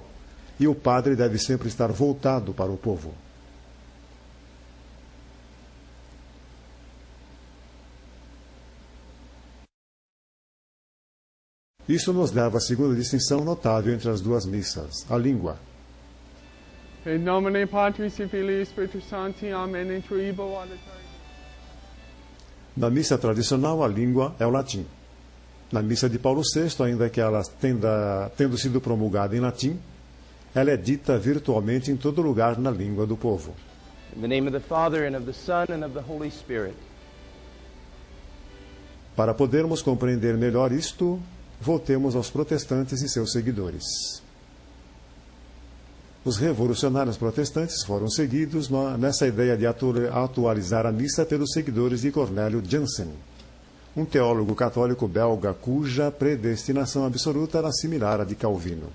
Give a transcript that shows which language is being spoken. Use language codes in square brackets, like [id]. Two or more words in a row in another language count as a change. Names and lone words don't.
[pt] E o padre deve sempre estar voltado para o povo. Isso nos leva à segunda distinção notável entre as duas missas, a língua. [la] In nomine Patris et Filii et Spiritus Sancti, Amen, in tribo auditorio. [pt] Na missa tradicional, a língua é o latim. Na missa de Paulo VI, ainda que ela tendo sido promulgada em latim, ela é dita virtualmente em todo lugar na língua do povo. [en] In the name of the Father, and of the Son, and of the Holy Spirit. [pt] Para podermos compreender melhor isto, voltemos aos protestantes e seus seguidores. Os revolucionários protestantes foram seguidos nessa ideia de atualizar a missa pelos seguidores de Cornélio Jansen, um teólogo católico belga cuja predestinação absoluta era similar à de Calvino.